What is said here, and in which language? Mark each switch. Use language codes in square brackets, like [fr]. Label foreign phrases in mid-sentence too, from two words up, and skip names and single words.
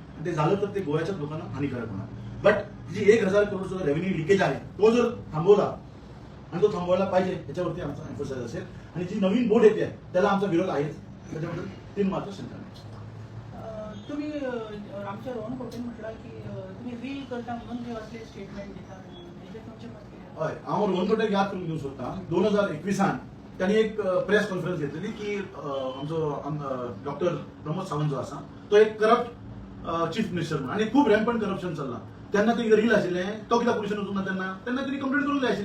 [mr] आणि ते झालं तर ते गोव्याच्या लोकांना हानिकारक होणार. बट जी 1000 करोडचा [en] revenue leakage [mr] आहे तो जर थांबवला आणि तो थांबवायला पाहिजे याच्यावरती आमचा एम्फोसाइज असेल. आणि जी नवीन बोर्ड येते त्याला आमचा विरोध आहेच, त्याच्याबद्दल 3 मात्र शंका नाही. तुम्ही आमच्या रोहन खोटेन म्हटलं की तुम्ही रील करता म्हणून जे असले स्टेटमेंट देता त्याचे तुमचे मत कितें? [kok] हय, हांव रोहन खोटेक याद करून दिवंक सोदतां. 2021 त्यांनी एक [en] press conference [kok] घेतलेली की आमचो डॉक्टर प्रमोद सावंत जो आसा तो एक [en] corrupt chief minister [kok] म्हणून आणि खूप [en] rampant corruption [kok] चल्लां. तेन्ना ते रील आशिल्लें तो कित्याक पुलिशेन वचूंक ना तेन्ना तेन्ना तरी कंप्लेंट करूंक जाय आशिल्ली.